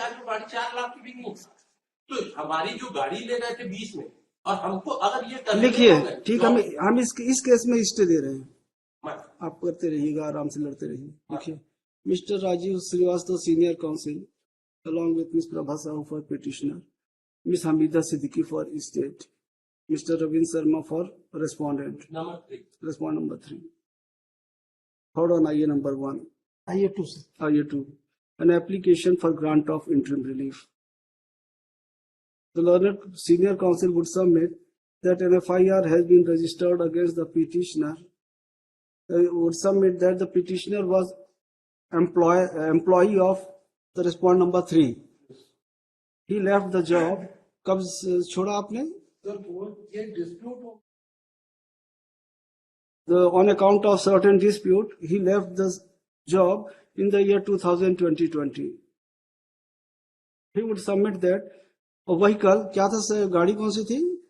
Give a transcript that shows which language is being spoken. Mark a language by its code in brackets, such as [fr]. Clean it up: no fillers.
[hi] आज वो गाड़ी 4 लाख की भी नहीं। तो हमारी जो गाड़ी ले गए थे 20 में, और हमको अगर ये करने लिखिए, होंगे, ठीक, हम इस केस में स्टे दे रहे हैं। मैडम, आप करते रहिएगा, आराम से लड़ते रहिए। लिखिए, mister Rajiv Srivastava, senior council, [en] along with Ms. Prabha Sahu for petitioner, Ms. Hamida Siddiqui for estate, Mr. Ravin Sharma for respondent. Number 3. Respond number 3. Hold on, IA number 1. IA 2, sir. IA 2. An application for grant of interim relief. The learned senior counsel would submit that an FIR has been registered against the petitioner. Would submit that the petitioner was employee of the respond number 3. He left the job. [hi] कब छोड़ा आपने? [en] Sir, ये dispute On account of certain dispute, he left the job in the year 2020. He would submit that a vehicle, [hi] क्या था गाड़ी कौन सी थी?